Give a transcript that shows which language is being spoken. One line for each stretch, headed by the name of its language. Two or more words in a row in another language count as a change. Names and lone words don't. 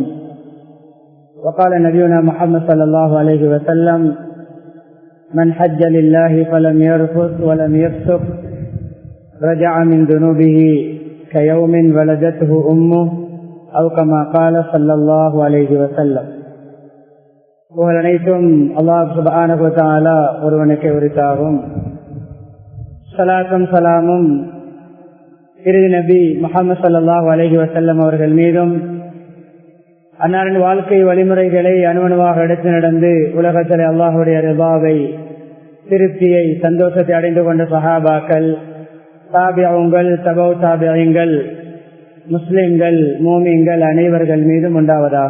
Arabic: وقال نبينا محمد صلى الله عليه وسلم من حج لله فلم يرفث ولم يفسق رجع من ذنوبه كيوم ولدته أمه أو كما قال صلى الله عليه وسلم.
Tamil: புகழ் அனைத்தும்
Arabic: الله سبحانه وتعالى
Tamil: ஒருவனுக்கே உரித்தாகும். ஸலாத்தும் ஸலாமும் இறுதி நபி முஹம்மது
Arabic: صلى الله عليه وسلم
Tamil: அவர்கள் மீதும் அன்னாரின் வாழ்க்கை வழிமுறைகளை அணுவணுவாக எடுத்து நடந்து உலகத்தில் அல்லாஹுடைய ரிதாவை திருப்தியை சந்தோஷத்தை அடைந்து கொண்ட சஹாபாக்கள், தாபிஊன்கள்,
Arabic: تبع التابعين,
Tamil: முஸ்லிம்கள், மூமின்கள் அனைவர்கள் மீதும் உண்டாவதாக.